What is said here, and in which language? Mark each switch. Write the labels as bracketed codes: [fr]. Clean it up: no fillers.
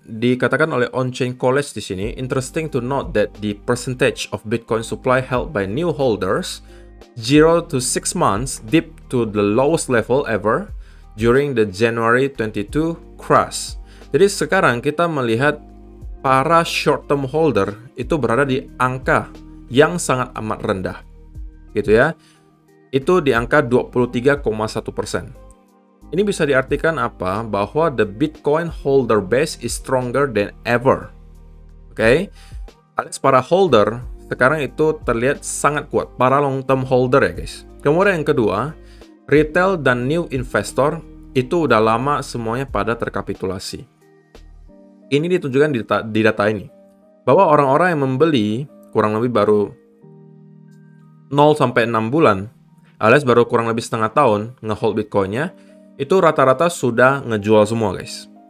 [id] Dikatakan oleh On-Chain College di sini, [en] interesting to note that the percentage of Bitcoin supply held by new holders 0 to 6 months dipped to the lowest level ever during the January 22 crash. [id] Jadi sekarang kita melihat para short-term holder itu berada di angka yang sangat amat rendah. Gitu ya. Itu di angka 23,1%. Ini bisa diartikan apa? Bahwa [en] the Bitcoin holder base is stronger than ever. [id] Oke? Alias para holder sekarang itu terlihat sangat kuat. Para long term holder ya guys. Kemudian yang kedua, retail dan new investor itu udah lama semuanya pada terkapitulasi. Ini ditunjukkan di data ini. Bahwa orang-orang yang membeli kurang lebih baru 0 sampai 6 bulan, alias baru kurang lebih setengah tahun nge-hold Bitcoin-nya, itu rata-rata sudah ngejual semua guys.